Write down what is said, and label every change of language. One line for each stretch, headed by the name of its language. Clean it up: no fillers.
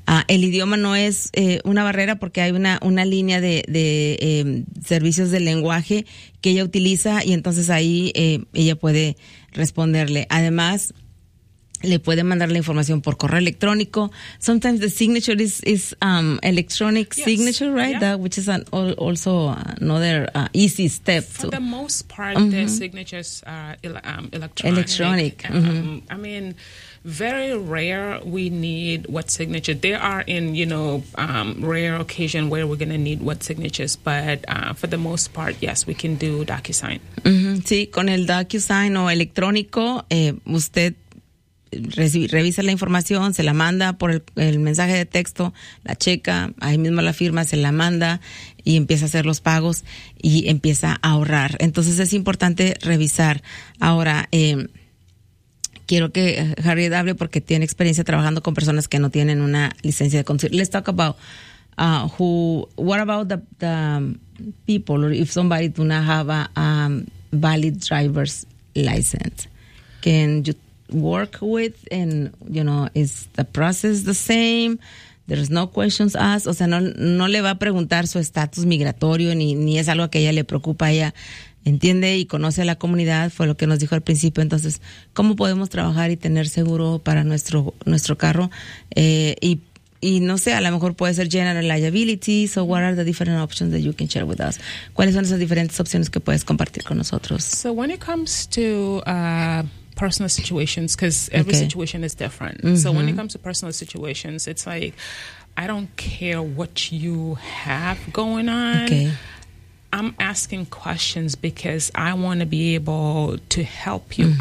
Spanish: El idioma no es una barrera, porque hay una línea de servicios de lenguaje que ella utiliza, y entonces ahí ella puede responderle. Además, le puede mandar la información por correo electrónico.
English: Sometimes the signature is electronic signature, right? Yeah. That, which is an also another easy step. For the most part, the signatures are electronic. Electronic. I mean, very rare we need wet signature. There are in, you know, rare occasion where we're going to need wet signatures, but for the most part, yes, we can do DocuSign.
Spanish: Sí, con el DocuSign o electrónico, usted revisa la información, se la manda por el mensaje de texto, la checa, ahí mismo la firma, se la manda y empieza a hacer los pagos y empieza a ahorrar. Entonces es importante revisar. Ahora, quiero que Harriet hable, porque tiene experiencia trabajando con personas que no tienen una licencia de conducir.
English: Let's talk about what about the people, or if somebody do not have a valid driver's license, can you work with, and you know, is the process the same? there's no questions asked,
Spanish: o sea, no le va a preguntar su estatus migratorio ni es algo que a ella le preocupa. Ella entiende y conoce a la comunidad, fue lo que nos dijo al principio. Entonces, ¿cómo podemos trabajar y tener seguro para nuestro carro? Y no sé, a lo mejor puede ser general liability.
English: So what are the different options that you can share with us?
Spanish: ¿Cuáles son esas diferentes opciones que puedes compartir con nosotros?
English: So when it comes to personal situations, because every situation is different. Mm-hmm. So when it comes to personal situations, it's like, I don't care what you have going on. Okay. I'm asking questions because I want to be able to help you. Mm-hmm.